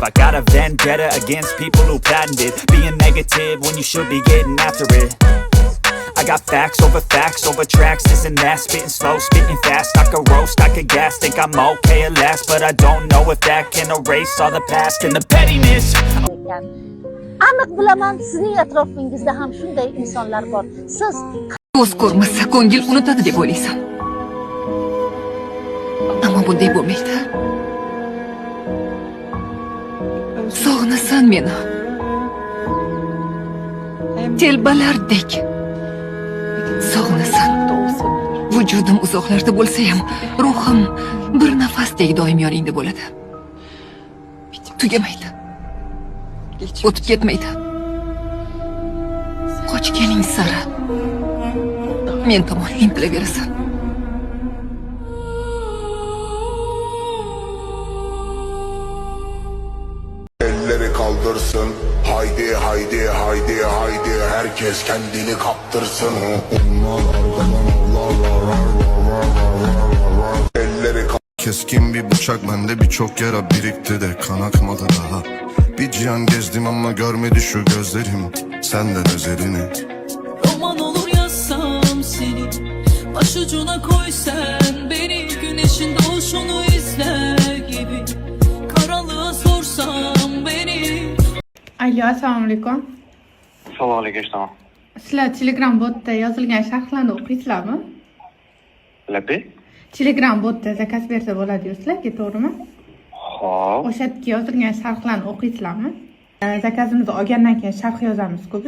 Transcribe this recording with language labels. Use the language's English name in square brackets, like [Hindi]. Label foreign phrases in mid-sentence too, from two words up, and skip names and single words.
[English] I got a vendetta against people who patented being negative when you should be getting after it. I got facts over tracks, this and that. Spitting slow, spitting fast. I could roast, I could gas. Think I'm okay at last, but I don't know if that can erase all the past and the pettiness. [Uzbek] Aniq bilaman, sizning atrofingizda ham shunday insonlar bor. Siz ko'z ko'rmasa ko'ngil unutadi deb o'ylaysan. Ammo bunday bo'lmaydi. Sog'inasan meni. Telbalardek. Sog'inasan. Vujudim uzoqlarda bo'lsa ham, ruhim bir nafasdek doim yoningda bo'ladi. Tugamaydi. O'tib ketmaydi. Qochganing sari men tomon intilaverasan. [Turkish] Elleri kaldırsın, haydi haydi haydi haydi, herkes kendini kaptırsın. Elleri keskin bir bıçak bende, birçok yara birikti de kan akmadı daha. Bir cihan gezdim ama görmedi şu gözlerim senden özelini. Roman olur yazsam seni, başucuna koy sen beni, güneşin doğuşunu izler gibi, karanlığa sorsam beni. [Uzbek] Alo, assalomu alaykum. Assalomu alaykum. Sizlar Telegram botda yozilgan sharhlarni o'qiysizlarmi? Labi? Telegram botda zakaz bersa bo'ladi-yu sizlarga, to'g'rimi? Xo'p. O'sha yerga yozilgan sharhlarni o'qiysizlarmi? Zakazimizni olgandan keyin sharh yozamiz-ku biz.